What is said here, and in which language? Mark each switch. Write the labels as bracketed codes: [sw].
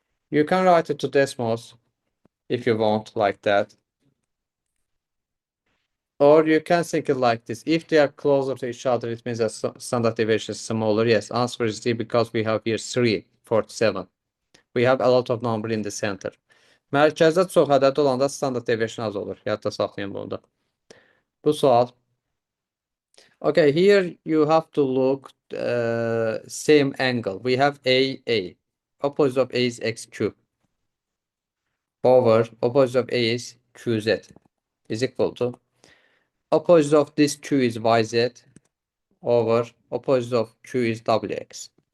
[en] You can write it to decimals if you want, like that. Or you can think it like this. If they are closer to each other, it means that standard deviation is smaller. Yes, answer is D because we have here 347. We have a lot of number in the center. [az] Mərkəzdə çox ədəd olanda standard deviation az olur. Yadda saxlayın bunu da. Bu sual. [en] Okay, here you have to look same angle. We have A. Opposite of A is X cube. Over opposite of A is QZ is equal to opposite of this Q is YZ over opposite of Q is WX.